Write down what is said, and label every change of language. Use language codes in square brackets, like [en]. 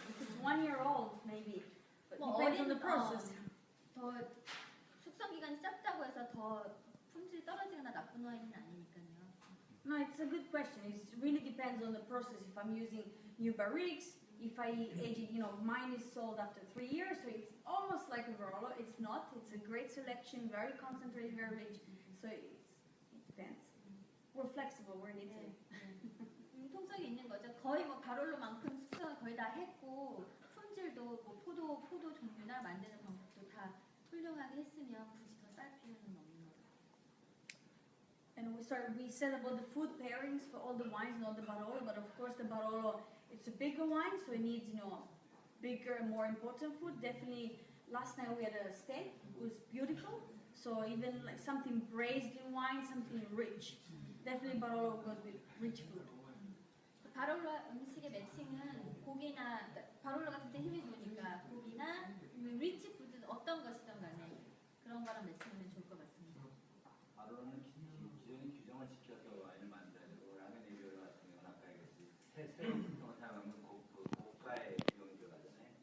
[en] If it's 1 year old, maybe. But 뭐 depends on the process. [ko] 더 숙성 기간이 짧다고 해서 더 품질이 떨어지거나 나쁜 와인은 아니니까요. [en] No, it's a good question. It really depends on the process. If I'm using new barriques, if I age it, mine is sold after 3 years, so it's almost like a Barolo. It's not. It's a great selection, very concentrated, very rich. So it depends. We're flexible. We're in Italy. [ko] 융통성이 있는 거죠. 거의 뭐 바롤로만큼 숙성을 거의 다 했고 품질도 뭐 포도 종류나 만드는 방법도 다 훌륭하게 했으면 굳이 더 쌀 필요는 없는 거죠. [en] And we said about the food pairings for all the wines, not the Barolo, but of course the Barolo, it's a bigger wine, so it needs, bigger and more important food. Definitely, last night we had a steak, it was beautiful, so even like something braised in wine, something rich. Definitely Barolo goes with rich food. [ko] 바롤로 음식의 매칭은 고기나 바롤로가 굉장히 힘이 좋으니까 고기나 리치 푸드 어떤 것이든 간에 그런 거랑 매칭하면 좋을 것 같습니다. 바로는 기존의 규정을 지켜서 와인을 만들어야 되고 랑의 네비올로 같은 경우는 아까 얘기했듯이 새로운 품종을 사용하면 고가의 비용이 들어가잖아요.